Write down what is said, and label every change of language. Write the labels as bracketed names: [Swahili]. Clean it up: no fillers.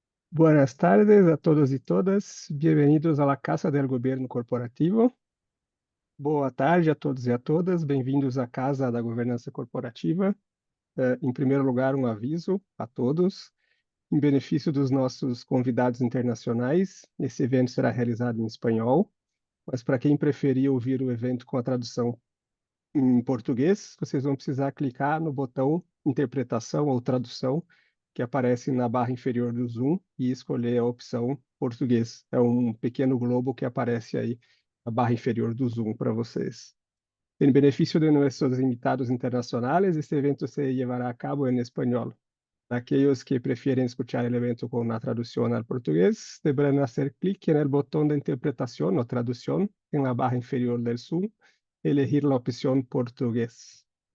[Spanish] Buenas tardes a todos y todas. Bienvenidos a la Casa del Gobierno Corporativo. [Portuguese] Boa tarde a todos e a todas. Bem-vindos à Casa da Governança Corporativa. Em primeiro lugar, um aviso a todos. Em benefício dos nossos convidados internacionais, esse evento será realizado em espanhol, mas para quem preferir ouvir o evento com a tradução em português, vocês vão precisar clicar no botão Interpretação ou Tradução, que aparece na barra inferior do Zoom, e escolher a opção Português. É um pequeno globo que aparece aí na barra inferior do Zoom para vocês. [Spanish] En beneficio de nuestros invitados internacionales, este evento se llevará a cabo en español. Aquellos que prefieren escuchar el evento con una traducción al portugués deberán hacer clic en el botón de interpretación o traducción en la barra inferior del Zoom, elegir la opción portugués.